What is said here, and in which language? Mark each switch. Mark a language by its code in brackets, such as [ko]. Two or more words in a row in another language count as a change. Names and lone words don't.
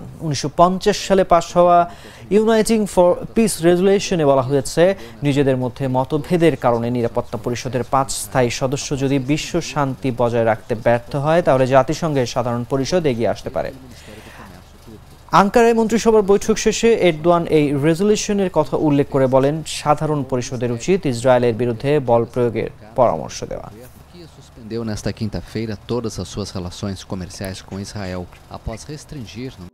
[bn] 1950 সালে পাস হওয়া ইউনাইটিং ফর পিস রেজুলেশনে বলা হয়েছে, নিজেদের মধ্যে মতভেদের কারণে নিরাপত্তা পরিষদের 5 স্থায়ী সদস্য যদি বিশ্ব শান্তি বজায় রাখতে ব্যর্থ হয় তাহলে জাতিসংঘের সাধারণ পরিষদ এগিয়ে আসতে পারে। আঙ্কারায় মন্ত্রিসভার বৈঠক শেষে এরদোয়ান এই রেজুলেশনের কথা উল্লেখ করে বলেন, সাধারণ পরিষদের উচিত ইসরায়েলের বিরুদ্ধে বল প্রয়োগের পরামর্শ দেওয়া। [pt] Suspendeu nesta quinta-feira todas as suas relações comerciais com Israel após restringir